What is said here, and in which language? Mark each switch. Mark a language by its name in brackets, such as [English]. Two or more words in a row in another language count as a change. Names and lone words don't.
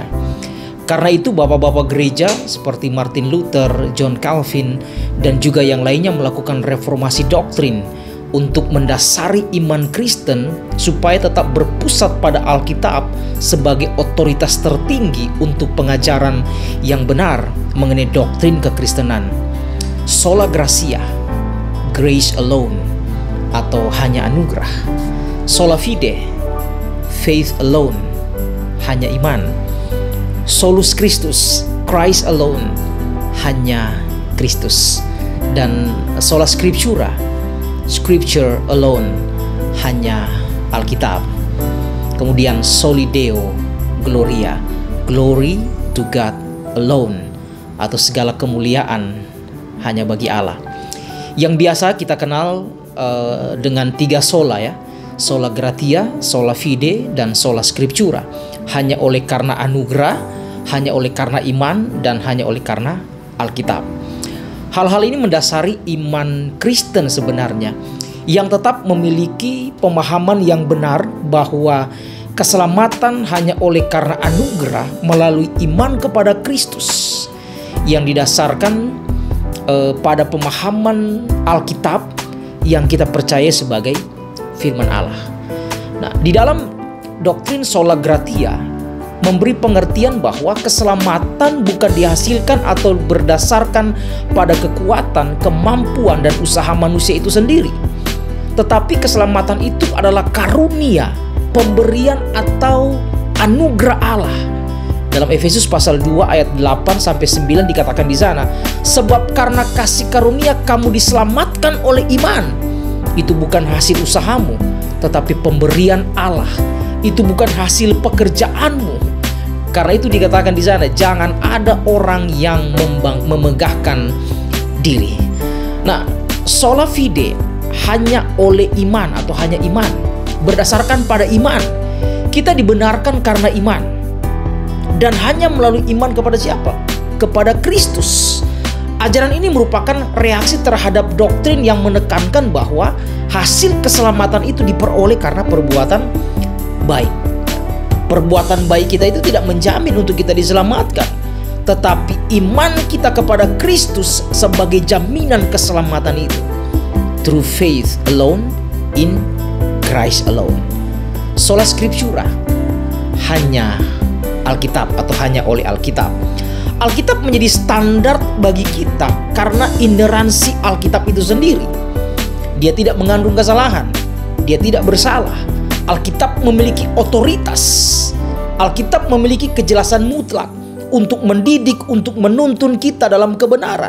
[Indonesian] Karena itu bapak-bapak gereja seperti Martin Luther, John Calvin, dan juga yang lainnya melakukan reformasi doktrin untuk mendasari iman Kristen supaya tetap berpusat pada Alkitab sebagai otoritas tertinggi untuk pengajaran yang benar mengenai doktrin kekristenan. [Latin] Sola gratia, [English] grace alone, [Indonesian] atau hanya anugerah. [Latin] Sola fide, [English] faith alone, [Indonesian] hanya iman. [Latin] Solus Christus, [English] Christ alone, [Indonesian] hanya Kristus. [Latin] Dan sola scriptura, [English] Scripture alone, [Indonesian] hanya Alkitab. [Latin] Kemudian soli Deo gloria, [English] glory to God alone, [Indonesian] atau segala kemuliaan hanya bagi Allah. Yang biasa kita kenal dengan 3 sola ya, [Latin] sola gratia, sola fide, [Indonesian] dan [Latin] sola scriptura. [Indonesian] Hanya oleh karena anugerah, hanya oleh karena iman, dan hanya oleh karena Alkitab. Hal-hal ini mendasari iman Kristen sebenarnya, yang tetap memiliki pemahaman yang benar bahwa keselamatan hanya oleh karena anugerah melalui iman kepada Kristus, yang didasarkan pada pemahaman Alkitab yang kita percaya sebagai firman Allah. Nah, di dalam doktrin sola gratia memberi pengertian bahwa keselamatan bukan dihasilkan atau berdasarkan pada kekuatan, kemampuan, dan usaha manusia itu sendiri. Tetapi keselamatan itu adalah karunia, pemberian atau anugerah Allah. Dalam Efesus pasal 2 ayat 8-9 dikatakan di sana, sebab karena kasih karunia kamu diselamatkan oleh iman. Itu bukan hasil usahamu, tetapi pemberian Allah. Itu bukan hasil pekerjaanmu. Karena itu dikatakan di sana, jangan ada orang yang memegahkan diri. Nah, [Latin] sola fide, [Indonesian] hanya oleh iman atau hanya iman, berdasarkan pada iman. Kita dibenarkan karena iman, dan hanya melalui iman kepada siapa? Kepada Kristus. Ajaran ini merupakan reaksi terhadap doktrin yang menekankan bahwa hasil keselamatan itu diperoleh karena perbuatan baik. Perbuatan baik kita itu tidak menjamin untuk kita diselamatkan, tetapi iman kita kepada Kristus sebagai jaminan keselamatan itu. [English] Through faith alone, in Christ alone. [Latin] Sola scriptura, [Indonesian] hanya Alkitab atau hanya oleh Alkitab. Alkitab menjadi standar bagi kita karena ineransi Alkitab itu sendiri. Dia tidak mengandung kesalahan, dia tidak bersalah. Alkitab memiliki otoritas. Alkitab memiliki kejelasan mutlak untuk mendidik, untuk menuntun kita dalam kebenaran.